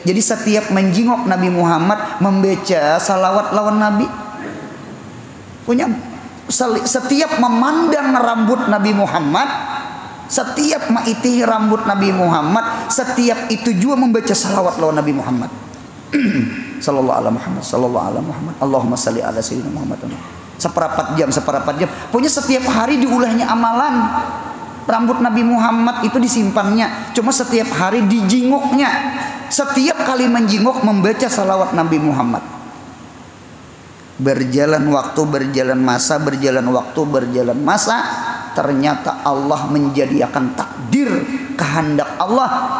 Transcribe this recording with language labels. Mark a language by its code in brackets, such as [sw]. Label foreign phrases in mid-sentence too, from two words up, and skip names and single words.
[bjn] Jadi setiap menjingok Nabi Muhammad membaca salawat lawan Nabi. Setiap memandang rambut Nabi Muhammad, setiap maiti rambut Nabi Muhammad, setiap itu juga membaca salawat lawan Nabi Muhammad. [ar] صلى الله عليه محمد صلى الله عليه محمد. اللهم صل على سيدنا محمد. [bjn] Seperapat jam. Punya setiap hari diulahnya amalan. Rambut Nabi Muhammad itu disimpannya. Cuma setiap hari dijinguknya. Setiap kali menjinguk membaca salawat Nabi Muhammad. Berjalan waktu, berjalan masa, ternyata Allah menjadikan takdir kehendak Allah.